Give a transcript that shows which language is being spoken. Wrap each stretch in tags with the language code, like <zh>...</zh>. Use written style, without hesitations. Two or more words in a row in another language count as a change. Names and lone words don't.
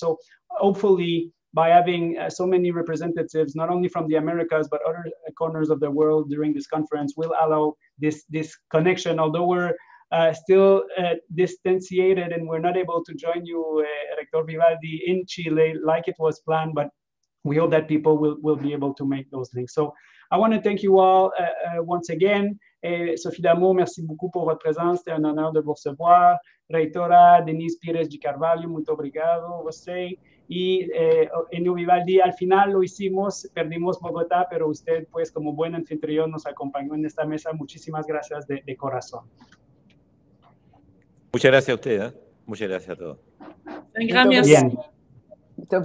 <en>So hopefully, by having so many representatives, not only from the Americas, but other corners of the world during this conference, will allow this connection. Although we're still distanciated and we're not able to join you, Rector Vivaldi, in Chile like it was planned, but we hope that people will be able to make those links. So I want to thank you all once again.</en> <fr>Sophie D'Amo, merci beaucoup por votre présence. C'était un honneur de vous recevoir.</fr> <pt>Reitora Denise Pires de Carvalho, muito obrigado você.</pt> <es>Y Enio Vivaldi, al final lo hicimos, perdimos Bogotá, pero usted, pues, como buen anfitrión, nos acompañó en esta mesa. Muchísimas gracias de corazón. Muchas gracias a usted, ¿eh? Muchas gracias a todos.</es> <fr>Un gran merci.</fr> <pt>Muito obrigada.</pt>